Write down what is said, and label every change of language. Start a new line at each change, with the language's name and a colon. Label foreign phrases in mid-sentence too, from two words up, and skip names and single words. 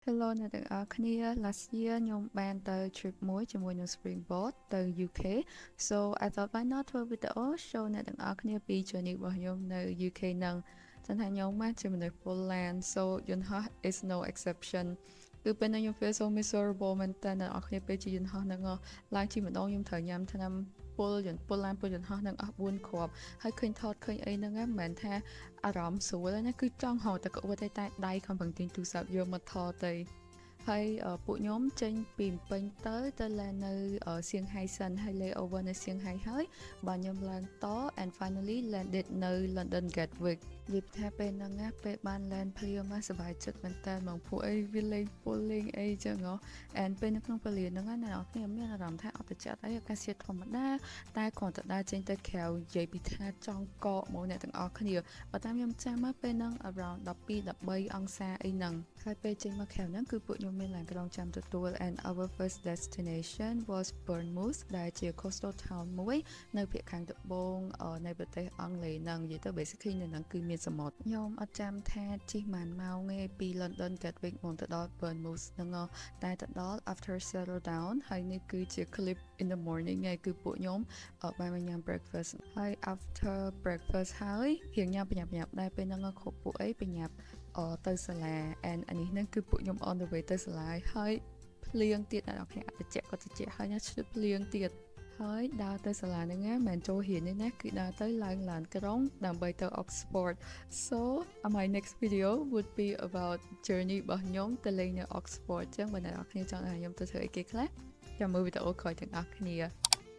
Khmer: Hello អ្នកទាំងអស់គ្នា
English: last year
Khmer: ខ្ញុំបានទៅ trip មួយជាមួយនឹង Springboard ទៅ UK
English: so I thought why not
Khmer: ធ្វើ video show អ្នកទាំងអស់គ្នាពី journey របស់ខ្ញុំនៅ UK នឹងចឹងថាខ្ញុំមកជាមនុស្ស Poland so យន្តហោះ
English: is no exception
Khmer: គឺពេលហ្នឹងខ្ញុំ
English: feel so miserable
Khmer: មែនតើអ្នកនរគ្នាពេលជាយន្តហោះហ្នឹងឡើងជិះម្ដងខ្ញុំត្រូវញ៉ាំថ្នាំពុលឡានពុលយន្តហោះហ្នឹងអស់4គ្រាប់ហើយឃើញថតឃើញអីហ្នឹងមិនមែនថាអារម្មណ៍ស្រួលទេណាគឺចង់ ហៅតែក្អួតតែដៃខំប្រឹងទាញទូរស័ព្ទយកមកថតទៅហើយពួកខ្ញុំចេញពីពេញទៅឡាននៅសៀងហៃសិនហើយ layover នៅសៀងហៃហើយបាទខ្ញុំឡើងត
English: and finally landed
Khmer: នៅ London Gatwick និយាយថាពេលហ្នឹងណាពេលបាន land ភ្លាមមកសប្បាយចិត្តមែនតើមកពួកអីវាលេងពុលលេងអីចឹងហ៎ and ពេលនៅក្នុងពលានហ្នឹងណាអ្នកនរមានអារម្មណ៍ថាអត់ប្រចាំអីអាកាសធាតុធម្មតាតែគ្រាន់តែដើរចេញទៅក្រៅនិយាយពីថាចង់កកមកអ្នកទាំងអស់គ្នាបើតាមខ្ញុំចាំមកពេលហ្នឹង around 12-13 អង្សាអីហ្នឹងហើយពេល ចេញមកក្រៅហ្នឹងគឺពួកខ្ញុំមានឡានក្រុងចាំទទួល
English: and our first destination was Bournemouth
Khmer: ដែលជា
English: coastal town
Khmer: មួយនៅភាគខាងត្បូងនៃប្រទេសអង់គ្លេសហ្នឹងនិយាយទៅ basically នៅហ្នឹងគឺមាន សមុទ្រខ្ញុំអត់ចាំថាជិះប៉ុន្មានម៉ោងទេពី London Gatwick មកទៅដល់ Bournemouth ហ្នឹងតែទៅដល់
English: after settle down
Khmer: ហើយនេះគឺជា clip
English: in the morning
Khmer: ហើយគឺពួកខ្ញុំបានមកញ៉ាំ breakfast ហើយ
English: after breakfast
Khmer: ហើយរៀងញ៉ាំប្រញាប់ដែរពេលហ្នឹងគ្រប់ ពួកអីប្រញាប់ទៅសាលា and អានេះហ្នឹងគឺពួកខ្ញុំ
English: on the way
Khmer: ទៅសាលាហើយភ្លៀងទៀតអ្នកនរគ្នាអត់ត្រជាក់ក៏ត្រជាក់ហើយណាឈឺភ្លៀងទៀតហើយដើរទៅសាលាហ្នឹងណាមិនចូលរៀនទេណាគឺដើរទៅឡើងឡានក្រុងដើម្បីទៅ Oxford
English: so my next video would be about journey
Khmer: របស់ខ្ញុំទៅលេងនៅ Oxford ចឹងបើអ្នកនរគ្នាចង់ឲ្យខ្ញុំទៅធ្វើអីគេខ្លះចាំមើលវីដេអូក្រោយទាំងអស់គ្នា